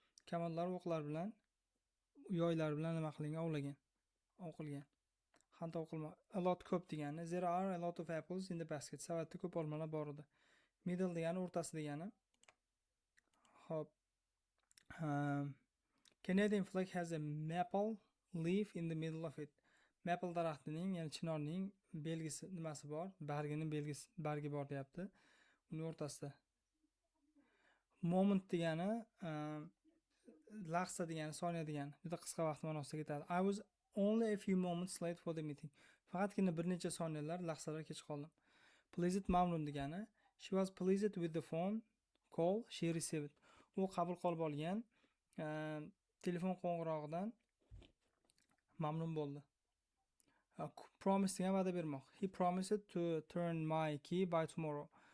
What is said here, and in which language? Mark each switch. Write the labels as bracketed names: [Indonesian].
[Uzbek] Kamonlar o'qlar bilan, yoylar bilan nima qilingan, ovlagan, o'qilgan. Hunt o'qilma. A lot ko'p degani. [English] There are a lot of apples in the basket. [Uzbek] Savatda ko'p olmalar bor edi. Middle degani o'rtasi degani. Hop. [English] Canadian flag has a maple leaf in the middle of it. [Uzbek] Maple daraxtining, ya'ni chinorning belgisi nimasi bor? Bargining belgisi, bargi bor deyapti. Uning o'rtasida. Moment degani lahza degani, soniya degani. Juda qisqa vaqt ma'nosida ketadi. [English] I was only a few moments late for the meeting. [Uzbek] Faqatgina bir necha soniyalar, lahzalar kech qoldim. [English] Pleased, [Uzbek] mamnun degani. [English] She was pleased with the phone call she received. [Uzbek] U qabul qilib olgan telefon qo'ng'irog'idan mamnun bo'ldi. Promise degan va'da bermoq. [English] He promised to turn my key by tomorrow.